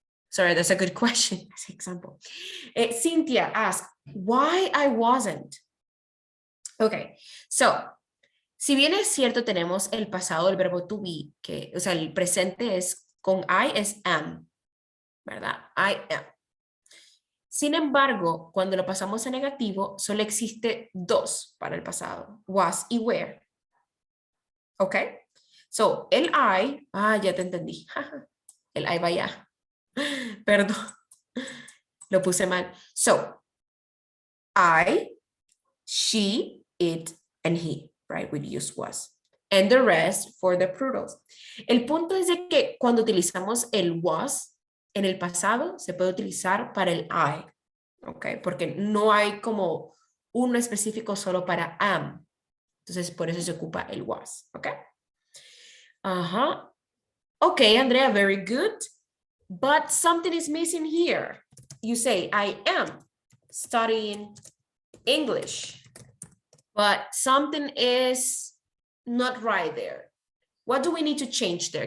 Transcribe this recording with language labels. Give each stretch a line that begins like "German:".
English: Sorry, that's a good question. That's an example. Cynthia asked, why I wasn't?
Spanish: Okay, so, si bien es cierto, tenemos el pasado del verbo to be, que, o sea, el presente es con I, es am, ¿verdad? I am. Sin embargo, cuando lo pasamos a negativo, solo existe dos para el pasado, was y were. Okay? So, el I, ya te entendí. El I va allá. Perdón. Lo puse mal.
English: So, I, she, it, and he, right? We use was. And the rest for the plurals.
Spanish: El punto es de que cuando utilizamos el was en el pasado, se puede utilizar para el I. Okay? Porque no hay como uno específico solo para am. Entonces, por eso se ocupa el was.
English: Okay? Okay, Andrea, very good. But something is missing here. You say, I am studying English. But something is not right there. What do we need to change there?